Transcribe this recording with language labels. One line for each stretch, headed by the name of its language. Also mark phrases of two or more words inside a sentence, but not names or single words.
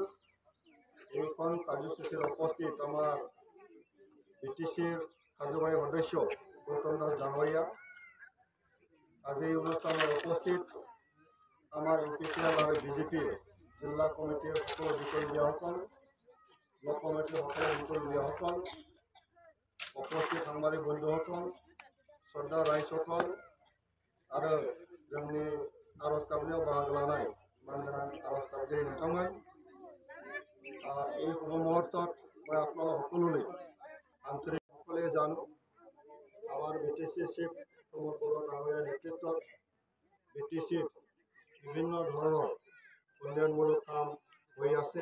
Assamese: এইখন কাৰ্যসূচীত উপস্থিত আমাৰ BTCৰ কাৰ্যবাহী সদস্য গৌতম দাস ডাঙৰীয়া, আজি এই অনুষ্ঠানত উপস্থিত আমাৰ UPCL আৰু BJPৰ জিলা কমিটিৰ সকলো বিষয়ববীয়াসকল, ব্লক কমিটিৰ সকলো বিষয়ববীয়াসকল, উপস্থিত সাংবাদিক বন্ধুসকল, শ্ৰদ্ধা ৰাইজসকল
Bodo: आरो जोंनि आर'ज गाबनायाव बाहागो लानाय मानगोनां आर'ज गाबगिरि नोंथांमोन,
Assamese: এই শুভ মুহূৰ্তত মই আপোনালোক সকলোলৈ আন্তৰিক সকলোৱে জানো আমাৰ BTC চিফ প্ৰমোদ বড়ো ডাঙৰীয়াৰ নেতৃত্বত BTCত বিভিন্ন ধৰণৰ উন্নয়নমূলক কাম হৈ আছে।